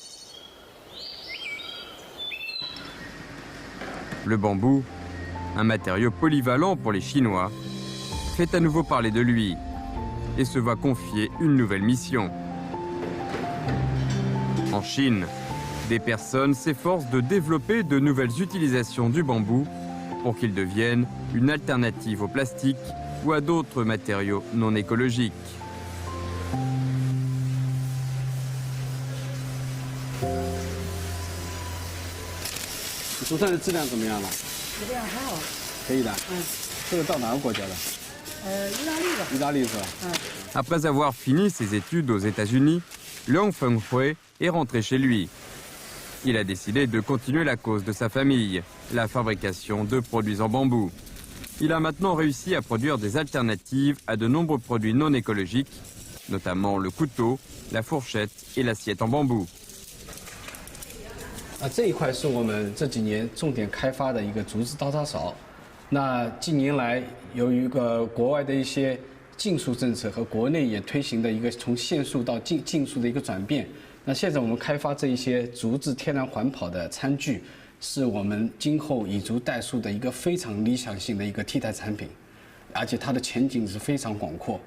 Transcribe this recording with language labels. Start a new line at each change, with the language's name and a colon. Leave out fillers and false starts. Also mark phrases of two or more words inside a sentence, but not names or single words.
French: Le bambou, un matériau polyvalent pour les Chinois, fait à nouveau parler de lui et se voit confier une nouvelle mission. En Chine, des personnes s'efforcent de développer de nouvelles utilisations du bambou pour qu'il devienne une alternative au plastique ou à d'autres matériaux non écologiques.
Chinese: 竹炭的质量怎么样了？质量还好。可以的。这个到哪个国家的？意大利吧。意大利是吧？
French: Après avoir fini ses études aux États-Unis, Liang Fenghui est rentré chez lui. Il a décidé de continuer la cause de sa famille, la fabrication de produits en bambou. Il a maintenant réussi à produire des alternatives à de nombreux produits non écologiques, notamment le couteau, la fourchette et l'assiette en bambou.
Chinese: 这一块是我们这几年重点开发的一个竹子刀叉勺。那近年来，由于国外的一些禁塑政策和国内也推行的一个从限塑到禁塑的一个转变，那现在我们开发这一些竹子天然环保的餐具，是我们今后以竹代塑的一个非常理想性的一个替代产品，而且它的前景是非常广阔。